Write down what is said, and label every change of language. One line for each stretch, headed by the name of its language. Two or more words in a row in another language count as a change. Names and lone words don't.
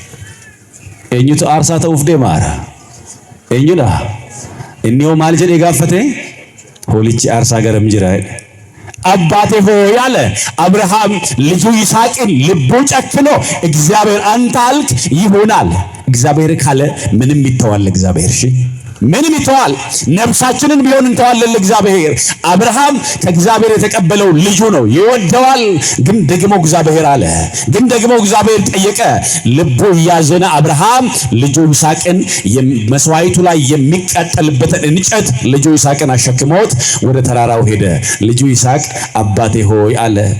Oromo: eenyutu aarsaa ta'uuf deemaara eenyudha inni hoo maal jedhe gaafate hoolichi aarsaa garam jira jedhe
Amharic: አባቴ ሆይ ያለ አብርሃም ልጁ ይስሐቅን ልቡ ጨክኖ እግዚአብሔር አንተ አልክ ይሆናል እግዚአብሔር ካለ ምንም ይተዋል እግዚአብሔር እሺ ምንም ይተዋል ነፍሳችንን ቢሆን እንተዋለን ለእግዚአብሔር አብርሃም ከእግዚአብሔር የተቀበለው ልጁ ነው ይወደዋል ግን ደግሞ እግዚአብሔር አለ ግን ደግሞ እግዚአብሔር ጠየቀ ልቡ ያዘነ አብርሃም ልጁ ይስሐቅን መስዋዕቱ ላይ የሚቀጠልበት እንጨት ልጁ ይስሐቅን አሸክሞት ወደ ተራራው ሄደ ልጁ ይስሐቅ አባቴ ሆይ አለ